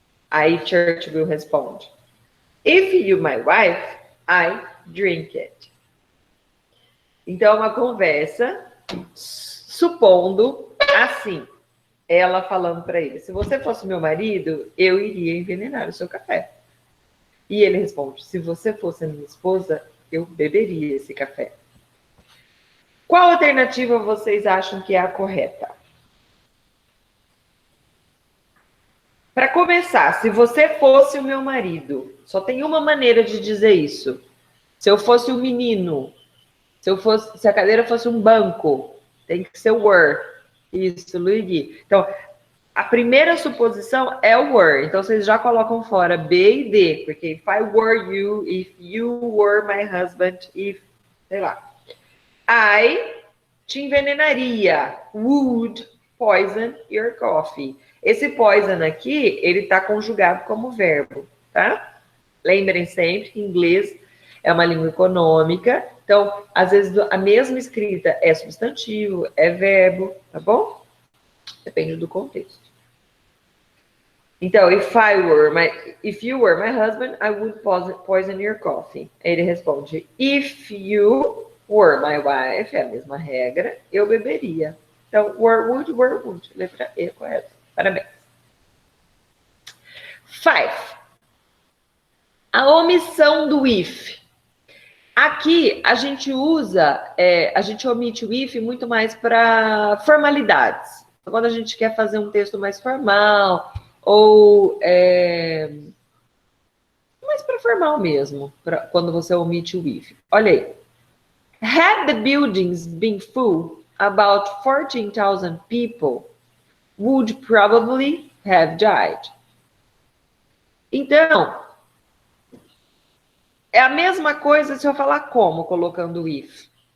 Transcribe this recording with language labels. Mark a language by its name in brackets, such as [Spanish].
[Portuguese] Aí Churchill responde: [English] If you, my wife, I drink it. [Portuguese] Então, é uma conversa supondo assim, ela falando para ele: se você fosse meu marido, eu iria envenenar o seu café. E ele responde: se você fosse minha esposa, eu beberia esse café. Qual alternativa vocês acham que é a correta? Para começar, se você fosse o meu marido, só tem uma maneira de dizer isso. Se eu fosse um menino, se a cadeira fosse um banco, tem que ser o were. Isso, Luigi. Então, a primeira suposição é o were. Então, vocês já colocam fora B e D, porque [English] if I were you, if you were my husband, [Portuguese] if, sei lá. I te envenenaria. [English] Would poison your coffee. [Portuguese] Esse poison aqui, ele está conjugado como verbo, tá? Lembrem sempre que inglês é uma língua econômica. Então, às vezes, a mesma escrita é substantivo, é verbo, tá bom? Depende do contexto. [English] Então, if you were my husband, I would poison your coffee. [Portuguese] Ele responde: [English] if you were my wife, [Portuguese] é a mesma regra, eu beberia. Então, were, would. Letra E, correto. Parabéns. 5. A omissão do if. Aqui, a gente a gente omite o if muito mais para formalidades. Quando a gente quer fazer um texto mais formal, ou mais para formal mesmo, quando você omite o if. Olha aí. [English] Had the buildings been full, about 14,000 people would probably have died. [Portuguese] Então, é a mesma coisa se eu falar como, colocando if.